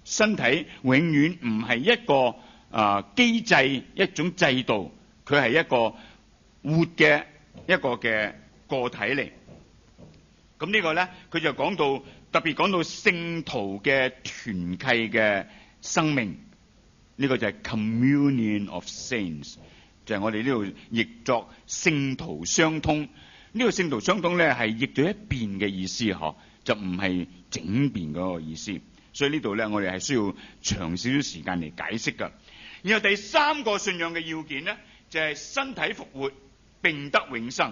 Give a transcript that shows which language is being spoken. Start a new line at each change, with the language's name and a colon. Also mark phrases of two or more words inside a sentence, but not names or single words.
Cantonese: 身體永遠唔係一個機制，一種制度，佢係一個活嘅一個嘅個體嚟。咁呢個咧，佢就講到特別講到聖徒嘅團契嘅生命，呢個就係
English: communion of saints，
Cantonese: 就係我哋呢度譯作聖徒相通。呢個聖徒相通咧係譯咗一邊嘅意思嗬，就唔係整邊嗰個意思。所以呢度咧，我哋係需要長少少時間嚟解釋噶。然後第三個信仰嘅要件咧，就係身體復活並得永生。